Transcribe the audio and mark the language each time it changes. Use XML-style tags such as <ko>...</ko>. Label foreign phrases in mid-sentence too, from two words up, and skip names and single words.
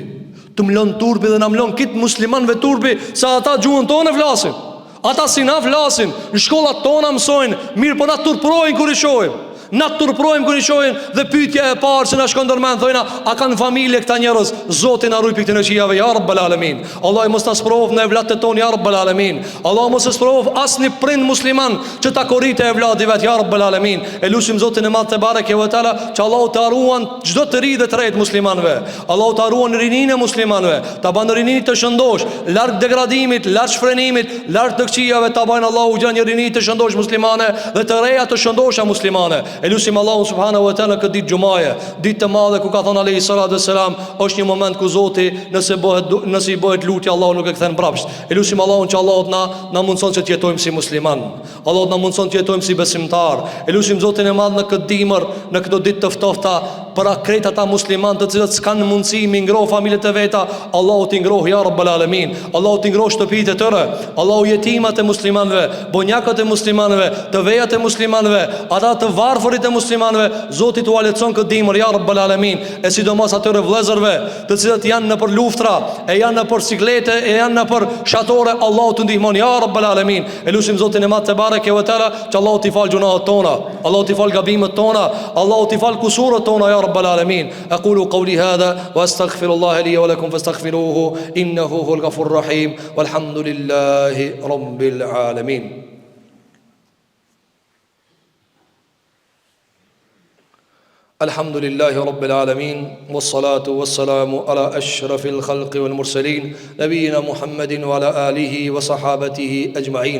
<sq>Të mlon turpi dhe na mlon kit muslimanëve turpi, sa ata gjuhën tonë flasin. Ata si na flasin, në shkollat tona mësojnë, mirë po na turprojnë kur I shohim. Na turprojmë kur I shohin dhe pyetja e parë që na shkon ndërmend thojna, a kanë familje këta njerëz? Zoti na ruaj pikë të xhijave</sq> <ar>يا رب العالمين.</ar> <sq>Allah mos na sprov në evladët tonë</sq> <ar>يا رب العالمين.</ar> <sq>Allah mos e sprov asnjë prind musliman që ta korrite evladin vet</sq> <ar>يا رب العالمين.</ar> <sq>E lutim Zotin e Madh</sq> <ar>تبارك وتعالى</ar> <sq>që Allahu ta ruan çdo të ri dhe të rejt muslimanëve. Allahu ta ruan rininë e muslimanëve, ta bën rininë të shëndosh, larg degradimit, larg shfrenimit, larg të xhijave, ta bën Allahu gjë rininë të shëndosh muslimane dhe të reja të shëndosha muslimane. E lutim Allahu</sq> <ar>سبحانه وتعالى</ar> <sq>këtë ditë xumaje, ditë të madhe ku ka thënë</sq> <ar>عليه الصلاة والسلام,</ar> <sq>është një moment ku Zoti nëse I bëhet lutje Allahu nuk e kthen mbrapsht. E lutim Allahun që Allahu na mundson që të jetojmë si musliman. Allahu na mundson të jetojmë si besimtar. E lutim Zotin e Madh në këtë dimër, në këtë ditë të ftohta, për akret ata musliman të cilët s'kan mundësi mi ngroh familjet e veta, Allahu t'i ngroh</sq> <ar>يا رب العالمين.</ar> <sq>Allahu t'i ngroh shtëpitë e tyre. Allahu jetimat e muslimanëve, bonjakët e muslimanëve, të vejat e muslimanëve, ata të varfërit e muslimanëve, Zoti t'u alecon këtë dimër</sq> <ar>يا رب العالمين.</ar> <sq>E sidomos atyre vëllezërve të cilët janë në për luftra, e janë në për siklete, e janë në për shatore, Allahu t'u ndihmon</sq> <ar>يا رب العالمين.</ar> <sq>E lutim Zotin e Madh</sq> <ar>تبارك وتعالى</ar> <sq>që Allahu t'i fal gjunahet tona, Allahu t'i fal gabimet tona, Allahu t'i fal kusuret tona</sq> <ar>يا رب العالمين. أقول قولي هذا وأستغفر الله لي ولكم فاستغفروه إنه هو الغفور الرحيم والحمد لله رب العالمين. الحمد لله رب العالمين والصلاة والسلام على أشرف الخلق والمرسلين نبينا محمد وعلى آله وصحابته أجمعين.</ar>